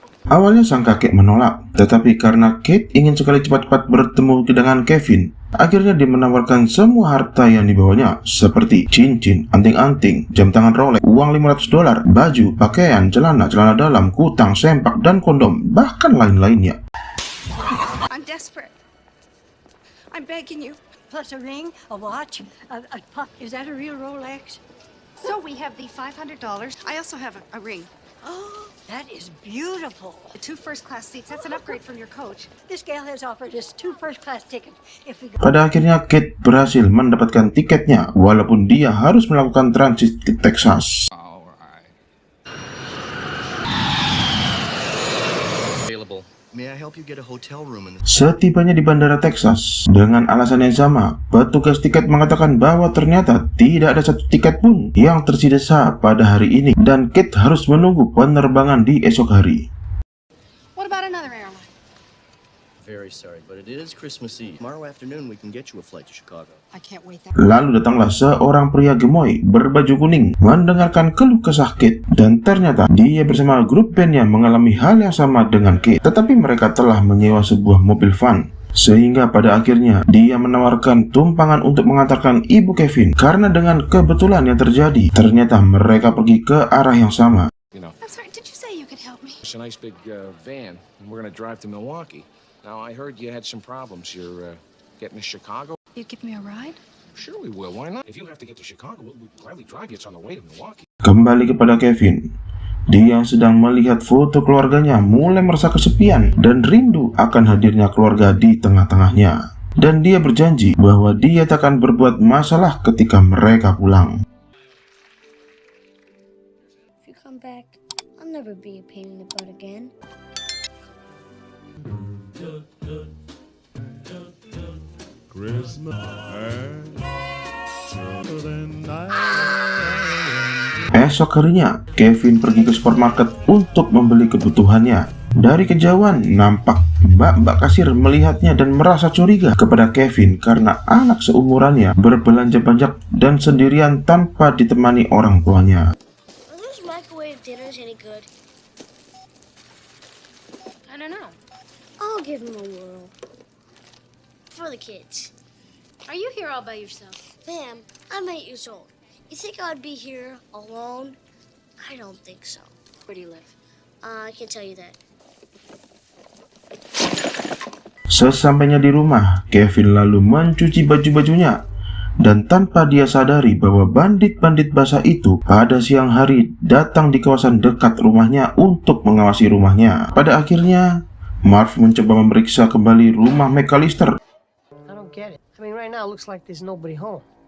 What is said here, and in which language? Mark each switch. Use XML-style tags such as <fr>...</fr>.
<id>Awalnya sang kakek menolak, tetapi karena Kate ingin sekali cepat-cepat bertemu dengan Kevin, akhirnya dia menawarkan semua harta yang dibawanya, seperti cincin, anting-anting, jam tangan Rolex, uang $500, baju, pakaian, celana dalam, kutang, sempak, dan kondom, bahkan lain-lainnya.</id> <en>I'm desperate. I'm begging you. Plus a ring, a watch, a puck. Is that a real Rolex? So we have the $500. I also have a ring. Oh, that is beautiful. The 2 first-class seats. That's an upgrade from your coach. This gal has offered us 2 first-class tickets. If we go...</en> <id>Pada akhirnya Kate berhasil mendapatkan tiketnya, walaupun dia harus melakukan transit ke Texas.</id> <en>May I help you get a hotel room in the...</en> <id>Setibanya di bandara Texas, dengan alasan yang sama, petugas tiket mengatakan bahwa ternyata tidak ada satu tiket pun yang tersisa pada hari ini dan Kate harus menunggu penerbangan di esok hari.</id> <en>What about another airline? Very sorry, but it is Christmas Eve. Tomorrow afternoon we can get you a flight to Chicago. I can't wait that.</en> <id>Lalu datanglah seorang pria gemoy berbaju kuning mendengarkan keluh kesah Kate, dan ternyata dia bersama grup bandnya mengalami hal yang sama dengan Kate, tetapi mereka telah menyewa sebuah mobil van. Sehingga pada akhirnya dia menawarkan tumpangan untuk mengantarkan ibu Kevin, karena dengan kebetulan yang terjadi ternyata mereka pergi ke arah yang sama.</id> <en>I'm sorry, did you say you could help me? It's a nice big van, and we're gonna drive to Milwaukee. Now, I heard you had some problems. You're getting to Chicago? You'd give me a ride? Sure we will. Why not? If you have to get to Chicago, we'll gladly drive you. It's on the way to Milwaukee.</en> <id>Kembali kepada Kevin. Dia yang sedang melihat foto keluarganya mulai merasa kesepian dan rindu akan hadirnya keluarga di tengah-tengahnya. Dan dia berjanji bahwa dia tak akan berbuat masalah ketika mereka pulang.</id> <en>If you come back, I'll never be a pain in the butt again.</en> <id>Esok harinya, Kevin pergi ke supermarket untuk membeli kebutuhannya. Dari kejauhan, nampak mbak-mbak kasir melihatnya dan merasa curiga kepada Kevin karena anak seumurannya berbelanja banyak dan sendirian tanpa ditemani orang tuanya.</id> <en>Are those microwave dinners any good? I don't know. I'll give them a whirl. For the kids. Are you here all by yourself? Ma'am, I'm 8 years old. You think I'd be here alone? I don't think so. Where do you live? I can tell you that.</en> <id>Sesampainya di rumah, Kevin lalu mencuci baju-bajunya. Dan tanpa dia sadari bahwa bandit-bandit basah itu pada siang hari datang di kawasan dekat rumahnya untuk mengawasi rumahnya. Pada akhirnya, Marv mencoba memeriksa kembali rumah McAllister.</id> <en>I don't get it. I mean, right now it looks like there's nobody home.</en>